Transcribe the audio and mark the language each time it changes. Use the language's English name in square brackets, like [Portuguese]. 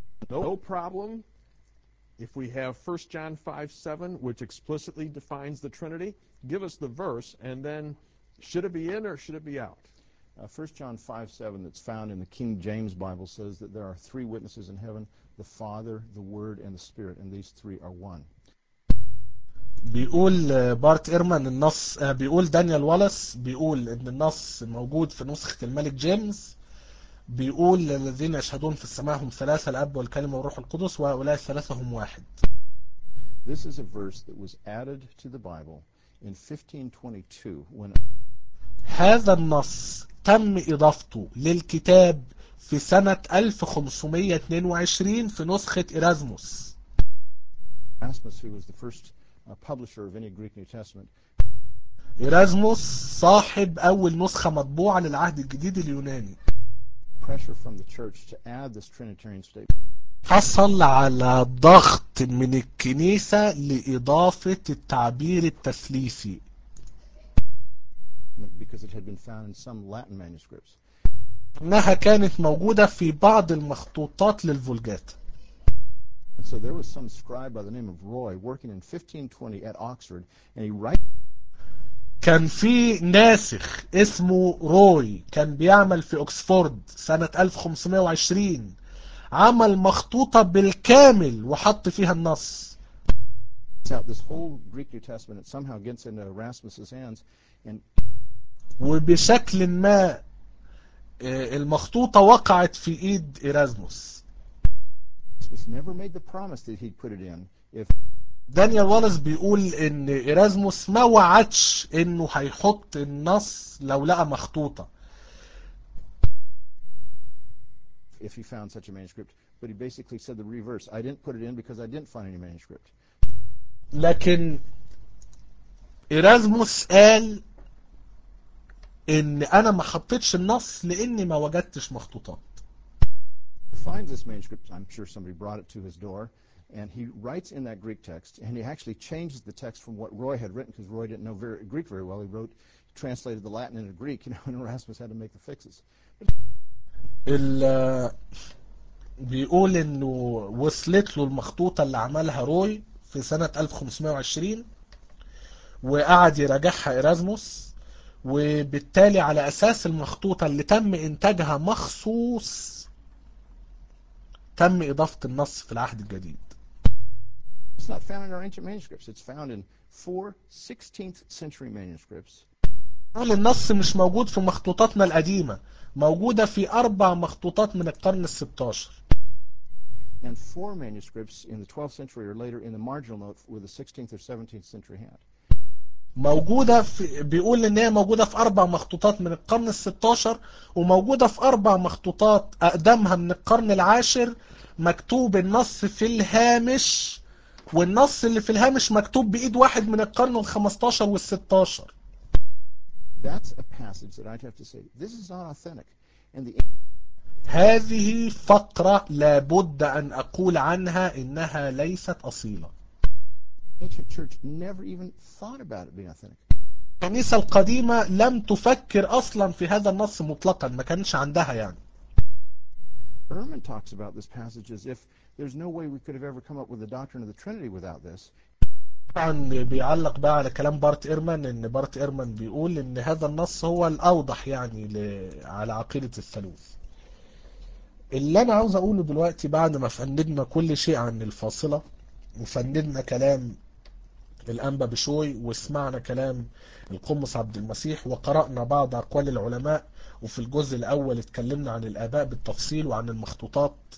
[English] No problem if we have 1 John 5:7, which explicitly defines the Trinity. Give us the verse and then should it be in or should it be out? 1 John 5:7 that's found in the King James Bible says that there are three witnesses in heaven, the Father, the Word, and the Spirit, and these three are one. [Arabic] بيقول بارت ايرمان النص، بيقول دانيال والاس بيقول ان النص موجود في نسخة الملك جيمس، بيقول الذين يشهدون في السماء هم ثلاثة، الأب والكلمة والروح القدس، وهؤلاء الثلاثة هم واحد. [English] This is a verse that was added to the Bible in [Arabic] 1522 هذا النص تم إضافته للكتاب في سنة 1522 في نسخة إيرازموس. [English] Erasmus, who was the first publisher of any Greek New Testament. [Arabic] إيرازموس صاحب أول نسخة مطبوعة للعهد الجديد اليوناني. [English] Pressure from the church to add this Trinitarian statement. [Arabic] حصل على ضغط من الكنيسة لإضافة التعبير التثليثي. [English] Because it had been found in some Latin manuscripts. [Arabic] إنها كانت موجودة في بعض المخطوطات للفولجات. [English] And so there was some scribe by the name of Roy working in 1520 at Oxford, and he writes. [Arabic] كان في ناسخ اسمه روي كان بيعمل في أكسفورد سنة 1520، عمل مخطوطة بالكامل وحط فيها النص. [English] out this whole Greek New Testament, it somehow gets into Erasmus's hands, and [Arabic] وبشكل ما المخطوطة وقعت في إيد إيرازموس. [English] It's never made the promise that he'd put it in. If [Arabic] دانيال والاس بيقول إن إيرازموس ما وعدش إنه هيحط النص لو لقى مخطوطة. [English] If he found such a manuscript, but he basically said the reverse. I didn't put it in because I didn't find any manuscript. [Arabic] لكن إيرازموس قال إن أنا ما حطيتش النص لإني ما وجدتش مخطوطات. [English] Finds this manuscript. I'm sure somebody brought it to his door, and he writes in that Greek text, and he actually changes the text from what Roy had written because Roy didn't know Greek very well. He wrote, translated the Latin into Greek, you know, and Erasmus had to make the fixes. [Arabic] بيقول إنه وصلت له المخطوطة اللي عملها روي في سنة 1520 وقعد يراجعها إيرازموس. وبالتالي على أساس المخطوطة اللي تم إنتاجها مخصوص تم إضافة النص في العهد الجديد. [English] It's not found in our ancient manuscripts. It's found in 4 16th century manuscripts. [Arabic] النص مش موجود في مخطوطاتنا القديمة، موجودة في 4 مخطوطات من القرن الـ16. [English] And 4 manuscripts in the 12th century or later in the marginal note with a 16th or 17th century hand. [Arabic] موجودة في بيقول إن هي موجودة في 4 مخطوطات من القرن الـ16 وموجودة في 4 مخطوطات أقدمها من القرن العاشر مكتوب النص في الهامش والنص اللي في الهامش مكتوب بإيد واحد من القرن الـ15 والـ16. [English] That's a passage that I'd have to say. This is not authentic. And the [Arabic] هذه فقرة لابد أن أقول عنها إنها ليست أصيلة. [English] Ancient church never even thought about it being authentic. [Arabic] الكنيسة القديمة لم تفكر أصلا في هذا النص مطلقا، ما كانش عندها يعني. [English] Ehrman talks about this passage as if there's no way we could have ever come up with the doctrine of the Trinity without this. [Arabic] طبعا بيعلق بقى على كلام بارت إيرمان، إن بارت إيرمان بيقول إن هذا النص هو الأوضح يعني على عقيدة الثالوث. اللي أنا عاوز أقوله دلوقتي بعد ما فندنا كل شيء عن الفاصلة وفندنا كلام الأنبا بشوي وسمعنا كلام القمص عبد المسيح وقرأنا بعض أقوال العلماء، وفي الجزء الأول اتكلمنا عن الآباء بالتفصيل وعن المخطوطات،